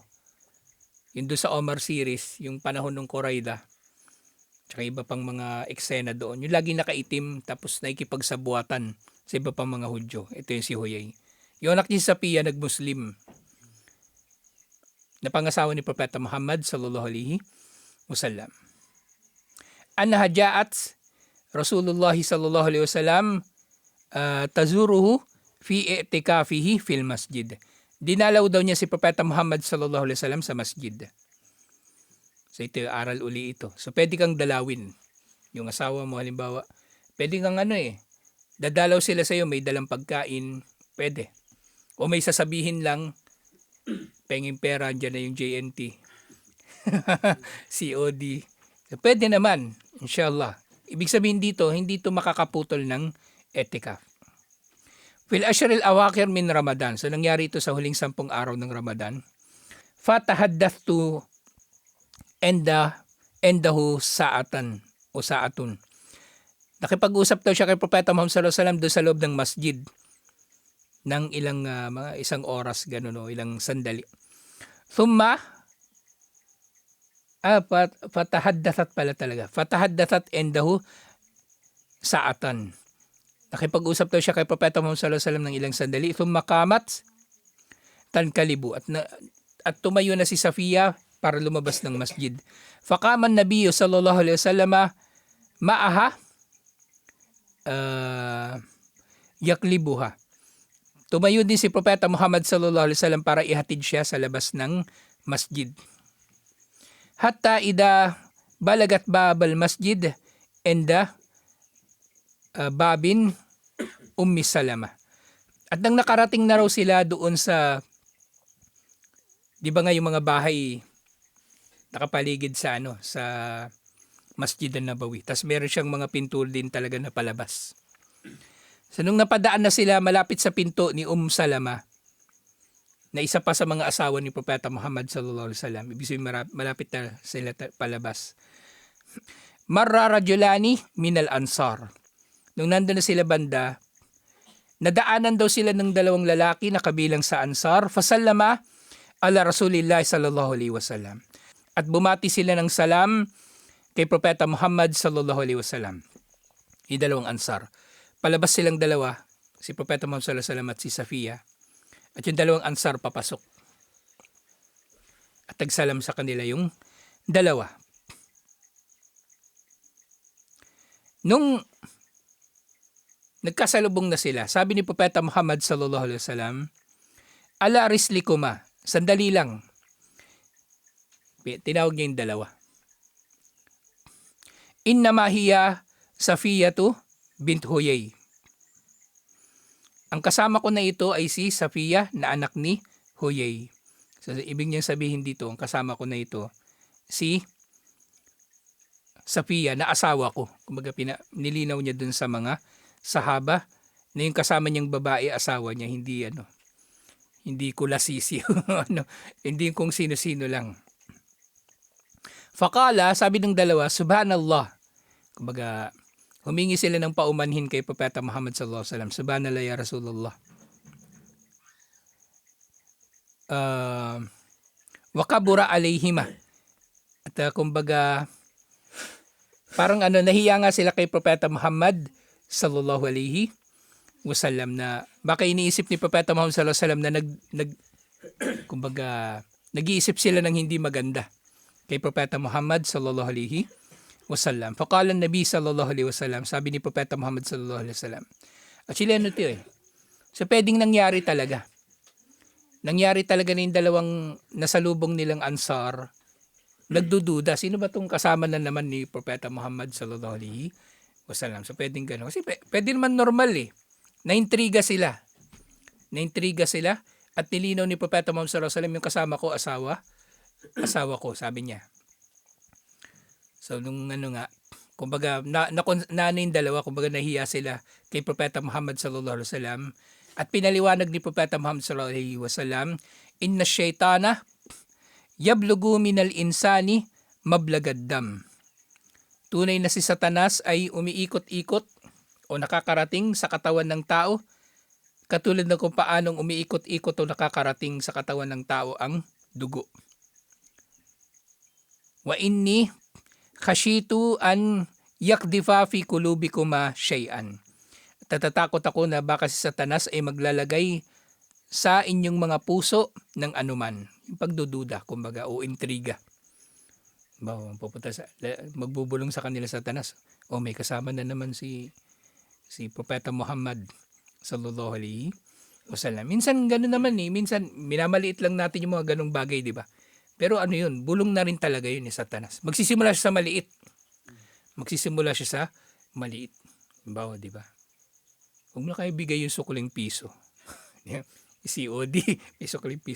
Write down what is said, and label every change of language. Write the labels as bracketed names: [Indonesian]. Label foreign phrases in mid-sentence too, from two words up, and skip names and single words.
[Filipino] Yung doon sa Omar series, yung panahon ng Qurayda. Tsaka iba pang mga eksena doon. Yung laging nakaitim tapos nakikipagsabuatan sa iba pang mga Hudyo. Ito yung si Huyay. Yung anak ni Safiya nag-Muslim. Napangasawa ni Propeta Muhammad [Arabic] صلى الله عليه وسلم. أنها جاءت رسول الله صلى الله عليه وسلم تزوره في اعتكافه في المسجد. [Filipino] Dinalaw daw niya si Propeta Muhammad [Arabic] صلى الله عليه وسلم [Filipino] sa masjid. So ito yung aral uli ito. So pwede kang dalawin. Yung asawa mo halimbawa, pwede kang dadalaw sila sa iyo, may dalang pagkain, pwede. O may sasabihin lang, penging pera, dyan na yung JNT. COD. So, pwede naman, inshallah. Ibig sabihin dito, hindi ito makakaputol ng etikaf. [Arabic] في العشر الأواخر من رمضان. [Filipino] So nangyari ito sa huling 10 araw ng Ramadan. [Arabic] فتحدثت عنده ساعة أو ساعة. [Filipino] Nakipag-usap daw siya kay Propeta Muhammad [Arabic] صلى الله عليه وسلم [Filipino] doon sa loob ng masjid ng ilang mga isang oras ganun o ilang sandali. [Arabic] ثم فتحدثت [Filipino] pala talaga. [Arabic] فتحدثت عنده ساعة. [Filipino] Nakipag-usap daw siya kay Propeta Muhammad [Arabic] صلى الله عليه وسلم [Filipino] ng ilang sandali. [Arabic] ثم قامت تنقلب [Filipino] at tumayo na si Safiya para lumabas ng masjid. [Arabic] فقام النبي صلى الله عليه وسلم معها يقلبها. [Filipino] Tumayo din si Propeta Muhammad [Arabic] صلى الله عليه وسلم [Filipino] para ihatid siya sa labas ng masjid. [Arabic] حتى إذا بلغت باب المسجد عند باب أم سلمة. [Filipino] At nang nakarating na raw sila doon sa, di ba nga yung mga bahay nakapaligid sa sa Masjid an-Nabawi. Tapos meron siyang mga pinto din talaga na palabas. So nung napadaan na sila malapit sa pinto ni Salama, na isa pa sa mga asawa ni Propeta Muhammad [Arabic] صلى الله عليه وسلم, [Filipino] ibig sabihin malapit na sila palabas. [Arabic] مر رجلان من الأنصار. [Filipino] Nung nandun na sila banda, nadaanan daw sila ng dalawang lalaki na kabilang sa Ansar, [Arabic] فسلما على رسول الله صلى الله عليه وسلم. [Filipino] At bumati sila ng salam kay Propeta Muhammad [Arabic] صلى الله عليه وسلم. [Filipino] Yung dalawang Ansar. Palabas silang dalawa, si Propeta Muhammad [Arabic] صلى الله عليه وسلم [Filipino] at si Safiya. At yung dalawang Ansar papasok. At tagsalam sa kanila yung dalawa. Nung nagkasalubong na sila, sabi ni Propeta Muhammad [Arabic] صلى الله عليه وسلم على رسلكما, [Filipino] sandali lang. Tinawag niya yung dalawa. [Arabic] إنما هي صفية بنت حيي. [Filipino] Ang kasama ko na ito ay si Safiya na anak ni Huyay. So ibig niyang sabihin dito, ang kasama ko na ito, si Safiya na asawa ko. Kumbaga nilinaw niya dun sa mga sahaba na yung kasama niyang babae asawa niya, hindi kulasisi hindi kung sino-sino lang. Faqala, sabi ng dalawa, subhanallah. Kumbaga humingi sila ng paumanhin kay Propeta Muhammad [Arabic] صلى الله عليه وسلم. سبحان الله يا رسول الله. وكبر عليهما. [Filipino] At kumbaga parang nahiya nga sila kay Propeta Muhammad [Arabic] صلى الله عليه وسلم [Filipino] na baka iniisip ni Propeta Muhammad [Arabic] صلى الله عليه وسلم [Filipino] na kumbaga nag-iisip sila ng hindi maganda kay Propeta Muhammad [Arabic] صلى الله عليه وسلم. فقال النبي صلى الله عليه وسلم, [Filipino] sabi ni Propeta Muhammad [Arabic] صلى الله عليه وسلم. [Filipino] Actually so pwedeng nangyari talaga. Nangyari talaga na yung dalawang nasalubong nilang Ansar. Nagdududa, sino ba tong kasama na naman ni Propeta Muhammad [Arabic] صلى الله عليه وسلم? [Filipino] So pwedeng gano'n. Kasi pwede naman normal Naintriga sila at nilinaw ni Propeta Muhammad [Arabic] صلى الله عليه وسلم [Filipino] yung kasama ko, asawa ko, sabi niya. So nung kumbaga yung dalawa, kumbaga nahiya sila kay Propeta Muhammad [Arabic] صلى الله عليه وسلم [Filipino] at pinaliwanag ni Propeta Muhammad [Arabic] صلى الله عليه وسلم, إن الشيطان يبلغ من الإنسان مبلغ الدم. [Filipino] Tunay na si Satanas ay umiikot-ikot o nakakarating sa katawan ng tao, katulad ng kung paanong umiikot-ikot o nakakarating sa katawan ng tao ang dugo. [Arabic] وإني خشيت أن يقذف في قلوبكما شيئا. [Filipino] Tatatakot ako na baka si Satanas ay maglalagay sa inyong mga puso ng anuman. Yung pagdududa, kumbaga, o intriga. Pupunta magbubulong sa kanila Satanas. O may kasama na naman si Propeta Muhammad [Arabic] صلى الله عليه وسلم. [Filipino] Minsan gano'n naman minsan minamaliit lang natin yung mga ganong bagay, di ba? Pero ano yun, bulong na rin talaga yun ni Satanas. Magsisimula siya sa maliit. Bawa, di ba? Huwag mo na kayo bigay yung sukling piso. COD, may sukling piso.